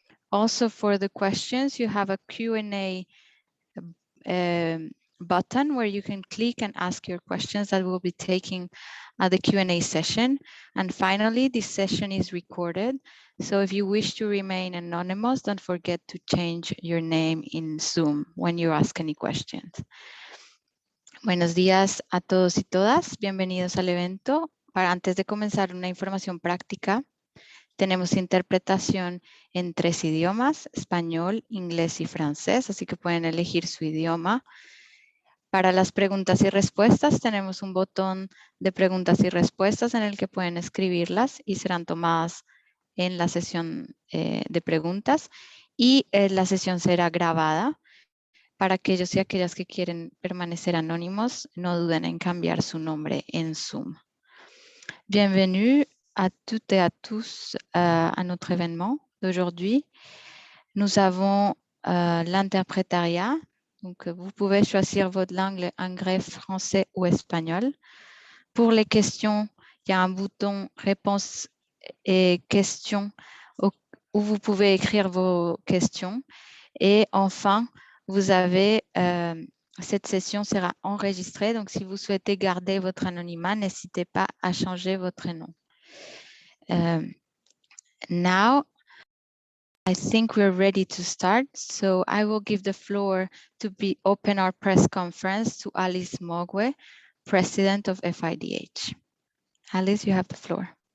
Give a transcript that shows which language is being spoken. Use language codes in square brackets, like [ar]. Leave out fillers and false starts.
[en] Also, for the questions, you have a Q&A button where you can click and ask your questions that we'll be taking at the Q&A session. And finally, this session is recorded. So if you wish to remain anonymous, don't forget to change your name in Zoom when you ask any questions. [es] Buenos días a todos y todas. Bienvenidos al evento. Antes de comenzar, una información práctica. Tenemos interpretación en 3 idiomas, español, inglés y francés, así que pueden elegir su idioma. Para las preguntas y respuestas, tenemos un botón de preguntas y respuestas en el que pueden escribirlas y serán tomadas en la sesión de preguntas. Y la sesión será grabada. Para aquellos y aquellas que quieren permanecer anónimos, no duden en cambiar su nombre en Zoom. [fr] Bienvenue à toutes et à tous à notre événement d'aujourd'hui. Nous avons l'interprétariat. Donc, vous pouvez choisir votre langue, anglais, français ou espagnol. Pour les questions, il y a un bouton réponse et questions où vous pouvez écrire vos questions. Et enfin, vous avez, cette session sera enregistrée. Donc, si vous souhaitez garder votre anonymat, n'hésitez pas à changer votre nom. [en] Now, I think we're ready to start. So I will give the floor to open our press conference to Alice Mogwe, President of FIDH. Alice, you have the floor.